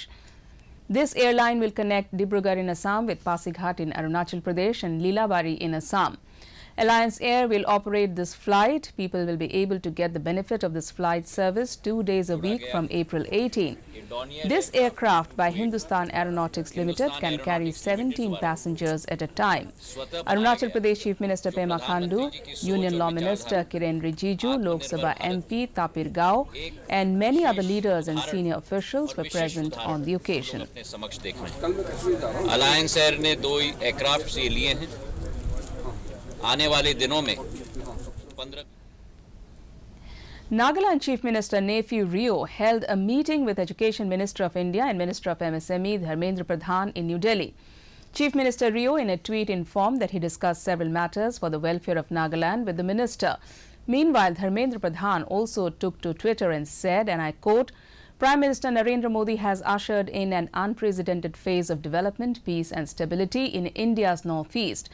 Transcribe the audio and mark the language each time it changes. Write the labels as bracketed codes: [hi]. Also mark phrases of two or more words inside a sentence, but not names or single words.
[en] This airline will connect Dibrugarh in Assam with Pasighat in Arunachal Pradesh and Lilabari in Assam. Alliance Air will operate this flight. People will be able to get the benefit of this flight service 2 days a week from April 18. This aircraft by Hindustan Aeronautics Limited can carry 17 passengers at a time. Arunachal Pradesh Chief Minister Pema Khandu, Union Law Minister Kiren Rijiju, Lok Sabha MP Tapir Gao and many other leaders and senior officials were present on the occasion. [hi] Alliance Air ने 2 aircraft ये लिए हैं आने वाले दिनों में 15 [en] Nagaland Chief Minister Nephew Rio held a meeting with Education Minister of India and Minister of MSME Dharmendra Pradhan in New Delhi. Chief Minister Rio in a tweet informed that he discussed several matters for the welfare of Nagaland with the minister. Meanwhile, Dharmendra Pradhan also took to Twitter and said, and I quote, Prime Minister Narendra Modi has ushered in an unprecedented phase of development, peace and stability in India's northeast.